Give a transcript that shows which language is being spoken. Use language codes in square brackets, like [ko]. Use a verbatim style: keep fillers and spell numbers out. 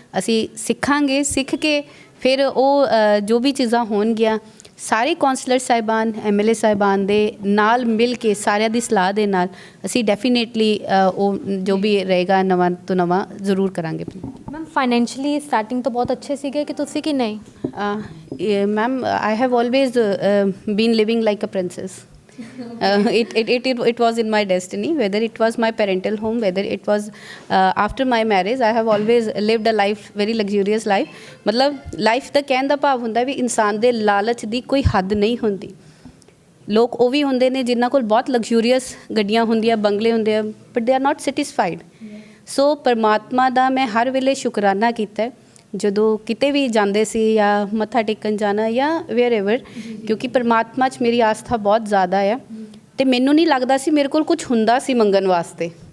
[pa] ਅਸੀਂ ਸਿੱਖਾਂਗੇ, ਸਿੱਖ ਕੇ ਫਿਰ ਉਹ ਅ, ਜੋ ਵੀ ਚੀਜ਼ਾਂ ਹੋਣਗੀਆਂ, ਸਾਰੇ ਕੌਂਸਲਰ ਸਾਹਿਬਾਨ, ਐਮ ਐਲ ਏ ਸਾਹਿਬਾਨ ਦੇ ਨਾਲ ਮਿਲ ਕੇ, ਸਾਰਿਆਂ ਦੀ ਸਲਾਹ ਦੇ ਨਾਲ ਅਸੀਂ ਡੈਫੀਨੇਟਲੀ ਉਹ ਜੋ ਵੀ ਰਹੇਗਾ ਨਵਾਂ ਤੋਂ ਨਵਾਂ ਜ਼ਰੂਰ ਕਰਾਂਗੇ। ਮੈਮ ਫਾਈਨੈਂਸ਼ਲੀ ਸਟਾਰਟਿੰਗ ਤੋਂ ਬਹੁਤ ਅੱਛੇ ਸੀਗੇ ਕਿ ਤੁਸੀਂ ਕਿ ਨਹੀਂ? [en] Ma'am I have always been living like a princess. Uh, it, it, it, it, it was in my destiny, whether it was my parental home, whether it was uh, after my marriage. I have always lived a life, very luxurious life. [pa] ਮਤਲਬ life ਦਾ ਕਹਿਣ ਦਾ ਭਾਵ ਹੁੰਦਾ ਵੀ ਇਨਸਾਨ ਦੇ ਲਾਲਚ ਦੀ ਕੋਈ ਹੱਦ ਨਹੀਂ ਹੁੰਦੀ। ਲੋਕ ਉਹ ਵੀ ਹੁੰਦੇ ਨੇ ਜਿਨ੍ਹਾਂ ਕੋਲ ਬਹੁਤ ਲਗਜ਼ੂਰੀਅਸ ਗੱਡੀਆਂ ਹੁੰਦੀਆਂ, ਬੰਗਲੇ ਹੁੰਦੇ ਆ, [en] But they are not satisfied. [pa] ਸੋ ਪਰਮਾਤਮਾ ਦਾ ਮੈਂ ਹਰ ਵੇਲੇ ਸ਼ੁਕਰਾਨਾ ਕੀਤਾ, ਜਦੋਂ ਕਿਤੇ ਵੀ ਜਾਂਦੇ ਸੀ ਜਾਂ ਮੱਥਾ ਟੇਕਣ ਜਾਣਾ ਜਾਂ [en] wherever, [pa] ਕਿਉਂਕਿ ਪਰਮਾਤਮਾ 'ਚ ਮੇਰੀ ਆਸਥਾ ਬਹੁਤ ਜ਼ਿਆਦਾ ਆ, ਅਤੇ ਮੈਨੂੰ ਨਹੀਂ ਲੱਗਦਾ ਸੀ ਮੇਰੇ ਕੋਲ ਕੁਝ ਹੁੰਦਾ ਸੀ ਮੰਗਣ ਵਾਸਤੇ।